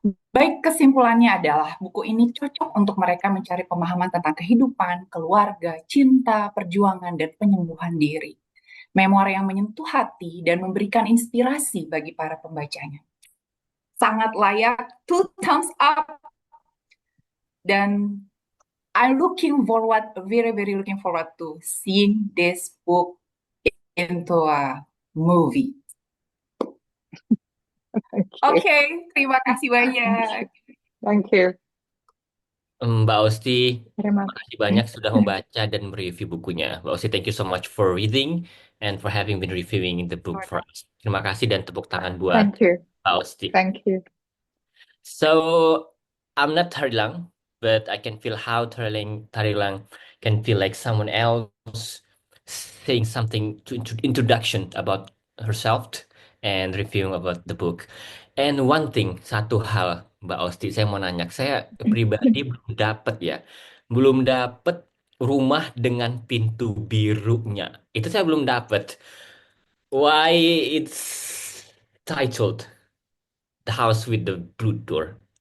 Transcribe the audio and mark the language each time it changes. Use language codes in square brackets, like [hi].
[id] Baik, kesimpulannya adalah buku ini cocok untuk mereka mencari pemahaman tentang kehidupan, keluarga, cinta, perjuangan, dan penyembuhan diri. Memoir yang menyentuh hati dan memberikan inspirasi bagi para pembacanya. Sangat layak [en] 2 thumbs up, dan I'm very looking forward to seeing this book into a movie. [id] Oke, terima kasih banyak. [en] Thank you. [id] Mbak Osti, Terima makasih banyak sudah membaca dan mereview bukunya. [en] Mbak Osti, thank you so much for reading and for having been reviewing the book for us. [id] Terima kasih dan tepuk tangan buat [en] Thank you. [id] Mbak Osti. [en] Thank you. So, I'm not Tarilang, but I can feel how Tarilang can feel like someone else saying something to introduction about herself and reviewing about the book. And one thing, [id] satu hal, Mbak Osti, saya mau nanya, saya pribadi belum dapat rumah dengan pintu birunya. Itu saya belum dapat. [en] Why it's titled The House with the Blue Door?